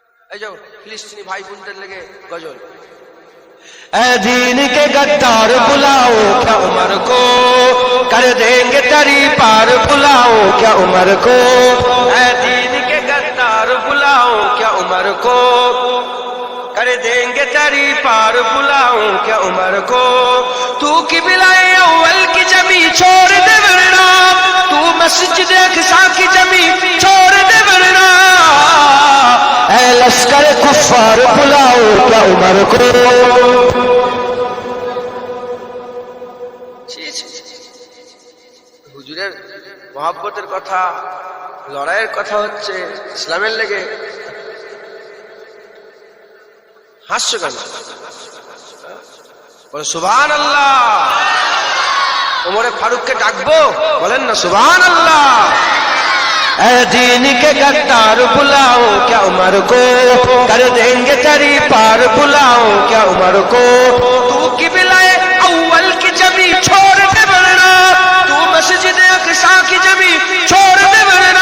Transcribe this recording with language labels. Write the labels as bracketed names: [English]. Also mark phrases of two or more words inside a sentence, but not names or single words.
[Bangla] এই যে ফিলিস্তিনি ভাই বোনদের লেগে গজল। [Urdu] اے دین کے غدار بلاؤ کیا عمر کو کر دیں گے تری پار بلاؤ کیا عمر کو اے دین کے غدار بلاؤ کیا عمر کو کر دیں گے تری پار بلاؤ کیا عمر کو تو قبلہ اول کی جمی چھوڑ دے ورنہ تو مسجد اقصی کی جمی چھوڑ دے ورنہ اے لشکر کفار بلاؤ کیا عمر کو [Bangla] হুজুরের মহব্বতের কথা, লড়াইয়ের কথা হচ্ছে, ইসলামের লেগে হাস্য কেন? বলে সুবহানাল্লাহ। ওমরে ফারুককে ডাকবো, বলেন না সুবহানাল্লাহ। [Urdu] اے دین کے غدار بلاؤ کیا عمر کو کر دیں گے تری پار بلاؤ کیا عمر کو تو قبلہ اول کی جمی چھوڑ دے ورنہ تو مسجد اقصی کی جمی چھوڑ دے ورنہ